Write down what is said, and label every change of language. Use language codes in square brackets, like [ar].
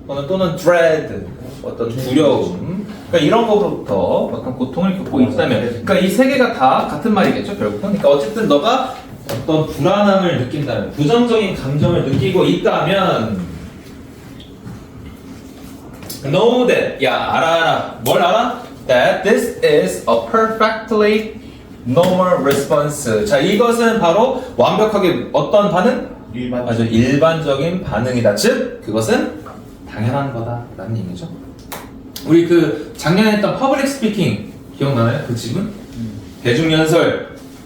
[ko] 또는 dread, 어떤 두려움. 그러니까 이런 거부터 어떤 고통을 겪고 있다면, 그러니까 이 세 개가 다 같은 말이겠죠, 결국은. 그러니까 어쨌든 너가 어떤 불안함을 느낀다면, 부정적인 감정을 느끼고 있다면, [en] know that, [ko] 야, 알아. 뭘 알아? [en] That this is a perfectly normal response. [ko] 자, 이것은 바로 완벽하게 어떤 반응? 아주 일반적인 반응이다. 즉, 그것은 당연한 거다라는 얘기죠. 우리 그 작년에 했던 퍼블릭 스피킹 기억나나요? 그 집은? 대중연설.